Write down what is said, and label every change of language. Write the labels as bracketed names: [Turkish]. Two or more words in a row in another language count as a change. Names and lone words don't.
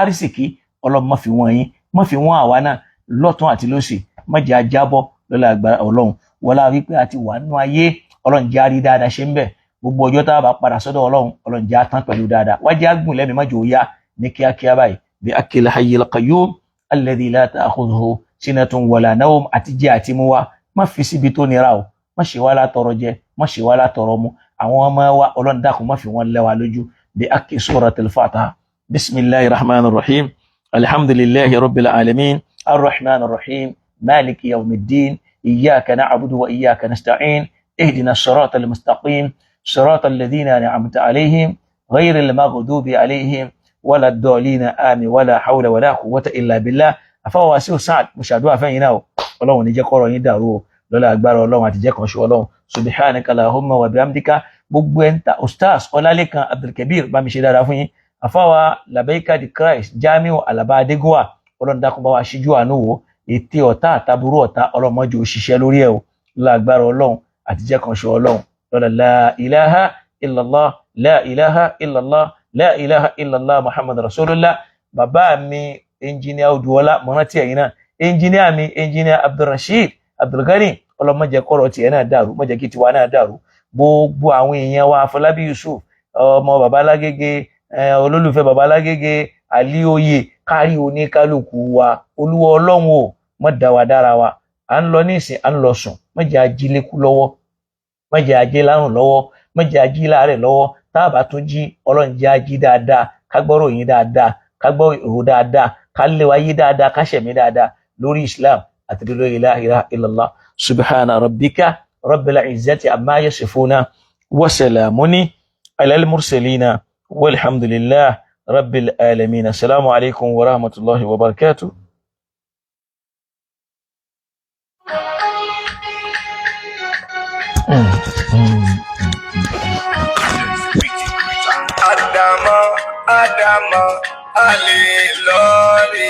[Yoruba] Arísìkí Ọlọ́run má fi wọ́n yín, má fi wọ́n àwa náà lọ́tún àti lósì, má jẹ́ ajábọ́ lọ́la agbára Ọlọ́run. Wọlá wípé àti wà nínú ayé, Ọlọ́run jẹ́ àrí dáadáa ṣe ń bẹ̀. Gbogbo ọjọ́ tá a bá padà sọ́dọ̀ Ọlọ́run jẹ́ àtàn pẹ̀lú dáadáa. Wá jẹ́ àgùn lẹ́mìí má jẹ́ ó yá ní kíákíá báyìí. [Arabic] بحق الحي القيوم الذي لا تأخذه سنة ولا نوم, [Yoruba] àti jẹ àti mu wa má fi síbi tó nira o, má ṣe wá látọrọ jẹ, má ṣe wá látọrọ mu. Àwọn ọmọ wa Ọlọ́run dákun má fi wọ́n lé wa lójú. [Arabic] بحق سورة الفاتحة. بسم الله الرحمن الرحيم. الحمد لله رب العالمين. الرحمن الرحيم. مالك يوم الدين. إياك نعبد وإياك نستعين. اهدنا الصراط المستقيم. صراط الذين أنعمت عليهم غير المغضوب عليهم ولا الضالين. آمين. ولا حول ولا قوة إلا بالله. [Yoruba] Àfáwà sí Saad, mo ṣàdúrà fẹ́yìn náà o. Ọlọ́run ní jẹ́ kọ́rọ̀ yín dàrú o, lọ́lá agbára Ọlọ́run àti jẹ́ kan ṣe Ọlọ́run. [Arabic] سبحانك اللهم وبحمدك. [Yoruba] Gbogbo ẹ̀ńtà Ustaz Ọlálékan Abdulkabir bá mi ṣe dáadáa fún yín. Àfáwà Labaika di Christ Jamiu Alaba Adégúnwà, Ọlọ́run dákun bá wa ṣíjú àánú wò. Ètè ọ̀tá àtàbúrú ọ̀tá Ọlọ́run má jẹ́ ó ṣiṣẹ́ lórí ẹ̀ o, lọ́lá agbára Ọlọ́run àti jẹ́ kan ṣe Ọlọ́run. [Arabic] Lọ́lá لا إله إلا الله، لا إله إلا الله، لا إله إلا الله محمد رسول الله. [Yoruba] Bàbá mi engineer Odùọlá, mo rántí ẹ̀yin náà. Engineer mi engineer Abdulrasheed Abdulgani, Ọlọ́run má jẹ́ kọ́rọ̀ tiẹ̀ náà dàrú, má jẹ́ kí tiwa náà dàrú. Gbogbo àwọn èèyàn wa Afọlábí Yusuf, ọmọ bàbá Lágége, olólùfẹ́ bàbá Lágége, Alioye, kárí oníkálukú wa. Olúwa Ọlọ́run o, má dá wa dára wa. À ń lọ nísìn, à ń lọ sùn, má jẹ́ ajílékú lọ́wọ́, má jẹ́ ajé lárùn lọ́wọ́, má jẹ́ ají láàrẹ̀ lọ́wọ́. Tá a bá tún jí, Ọlọ́run jẹ́ ají dáadáa, ká gbọ́rọ̀ yín dáadáa, ká gbọ́ ìró dáadáa, ká lé wa yé dáadáa, ká ṣẹ̀mí dáadáa lórí Islam àti lórí [Arabic] لا إله إلا الله. سبحان ربك رب العزة عما يصفون وسلام على المرسلين والحمد لله رب العالمين. السلام عليكم ورحمة الله وبركاته. Adama Ali Lori.